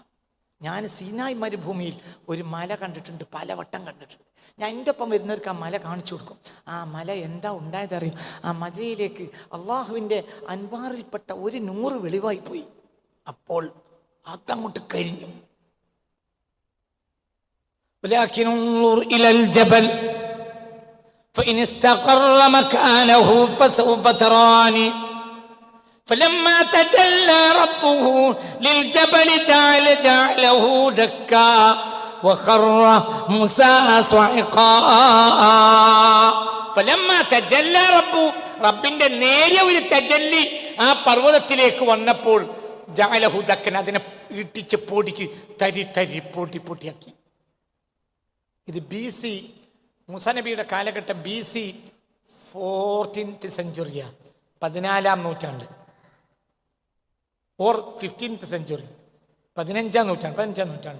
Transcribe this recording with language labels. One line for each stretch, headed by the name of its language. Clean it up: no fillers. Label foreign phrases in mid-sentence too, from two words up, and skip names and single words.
Malayalam: ഞാൻ സീനായ് മരുഭൂമിയിൽ ഒരു മല കണ്ടിട്ടുണ്ട്, പലവട്ടം കണ്ടിട്ടുണ്ട്. ഞാൻ എൻ്റെ ഒപ്പം വരുന്നവർക്ക് ആ മല കാണിച്ചു കൊടുക്കും. ആ മല എന്താ ഉണ്ടായതറിയും. ആ മലയിലേക്ക് അള്ളാഹുവിൻ്റെ അൻവാറിൽപ്പെട്ട ഒരു നൂറ് വെളിവായി പോയി. അപ്പോൾ അതങ്ങോട്ട് കരിഞ്ഞു.
Arabic: ولكن انظر إلى الجبل فإن استقر مكانه فسوف تراني فلما تجلى ربه للجبل جعله دكا وخر موسى صعقا فلما تجلى ربه
Malayalam: റബ്ബിന്റെ നേരിയ ഒരു തജല്ലി ആ പർവ്വതത്തിലേക്ക് വന്നപ്പോൾ
Arabic: جعله دكا,
Malayalam: അതിനെ ഇട്ടിച്ച് പൊടിച്ച് തരി തരി പൊട്ടി പൊട്ടിയാക്കി. ഇത് BC മൂസാ നബിയുടെ കാലഘട്ടം BC 14th സെഞ്ചുറിയാണ്, 14ാം നൂറ്റാണ്ട്, ഓർ 15th സെഞ്ചുറി, 15ാം നൂറ്റാണ്ട്.